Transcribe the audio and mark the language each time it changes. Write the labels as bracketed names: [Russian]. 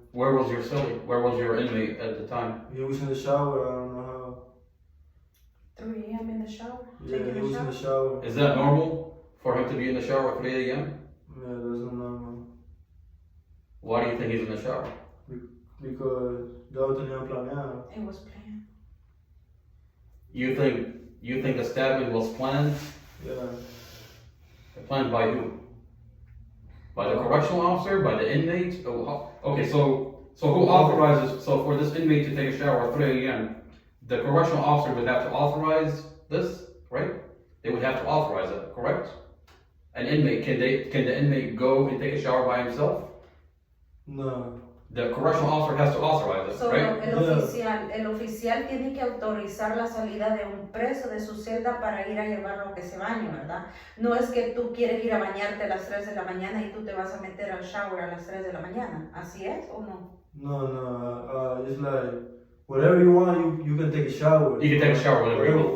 [English] Where was your cellie? Where was your inmate at the time? He was in the shower. I don't know how. 3 a.m. in the shower? Yeah, Taking he a was shower? in the shower. Is that normal for him to be in the shower at 3 a.m.? Yeah, that's not normal. Why do you think he's in the shower? Because [Spanish] ya lo tenían planeado. [English] It was planned. You think the stabbing was planned? Yeah. Planned by who? By the correctional officer? By the inmate? Okay, so who authorizes? So for this inmate to take a shower at 3 a.m., the correctional officer would have to authorize this, right? They would have to authorize it, correct? An inmate, can the inmate go and take a shower by himself? No. The correctional officer has to authorize it, So right? [Spanish] el oficial tiene que autorizar la salida de un preso de su celda para ir a llevarlo a que se bañe, ¿verdad? No es que tú quieres ir a bañarte a las 3 de la mañana y tú te vas a meter al shower a las 3 de la mañana. ¿Así es o no? No. [English] It's like whatever you want, you can take a shower. You can take a shower whenever you want.